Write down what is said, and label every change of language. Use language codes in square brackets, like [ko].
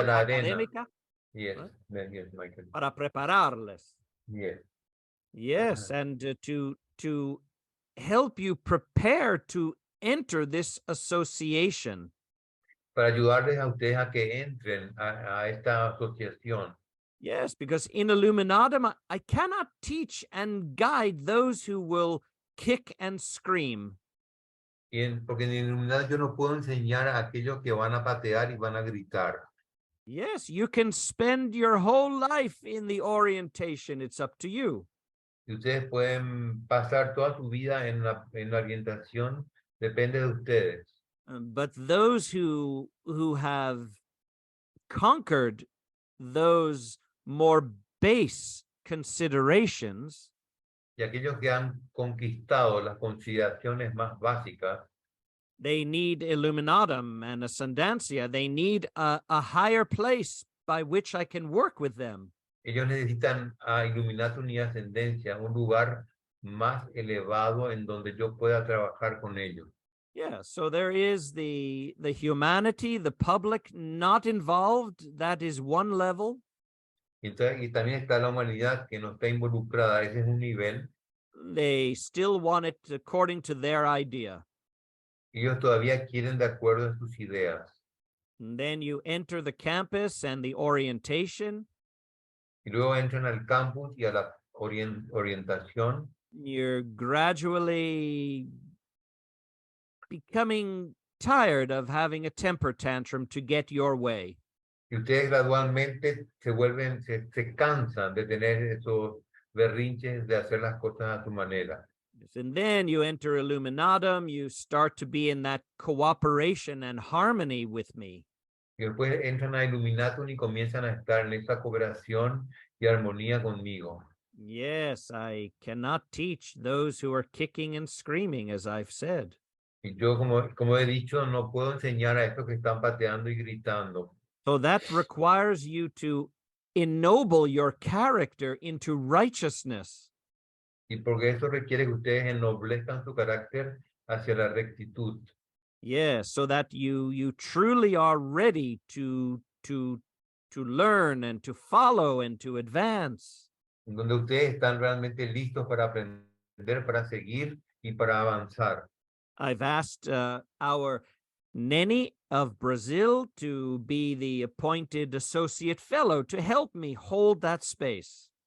[es] Orientación la arena. académica [en] Yes, ¿eh? yes, Michael. [es] para prepararles. [en] Yes. Yes, and to help you prepare to enter this association. [es] Para ayudarles a ustedes a que entren a esta asociación. [en] Yes, because in Illuminatum, I cannot teach and guide those who will kick and scream. [es] Porque en Illuminati yo no puedo enseñar a aquellos que van a patear y van a gritar. [en] Yes, you can spend your whole life in the orientation. It's up to you. [es] Y ustedes pueden pasar toda su vida en la orientación, depende de ustedes. [en] But those who have conquered those more base considerations, [es] Y aquellos que han conquistado las consideraciones más básicas, [en] they need Illuminatum and Ascendancia. They need a higher place by which I can work with them. [es] ellos necesitan a Illuminatum y Ascendencia, un lugar más elevado en donde yo pueda trabajar con ellos. [en] Yeah, so there is the humanity, the public not involved. That is one level. [es] Y también está la humanidad que no está involucrada, ese es un nivel. [en] They still want it according to their idea. [es] Ellos todavía quieren de acuerdo a sus ideas. [en] And then you enter the campus and the orientation. [es] Y luego entran al campus y a la orientación. [en] You're gradually becoming tired of having a temper tantrum to get your way. [es] Y ustedes gradualmente se cansan de tener esos berrinches de hacer las cosas a su manera. [en] And then you enter Illuminatum, you start to be in that cooperation and harmony with me. [es] Y después entran a Illuminatum y comienzan a estar en esa cooperación y armonía conmigo. [en] Yes, I cannot teach those who are kicking and screaming, as I've said. [es] Y yo, como he dicho, no puedo enseñar a estos que están pateando y gritando. [en] So that requires you to ennoble your character into righteousness. [es] Y porque eso requiere que ustedes ennoblezcan su carácter hacia la rectitud. [en] Yes, so that you truly are ready to learn and to follow and to advance. [es] En donde ustedes están realmente listos para aprender, para seguir y para avanzar. [en] I've asked our Neni of Brazil to be the appointed associate fellow to help me hold that space.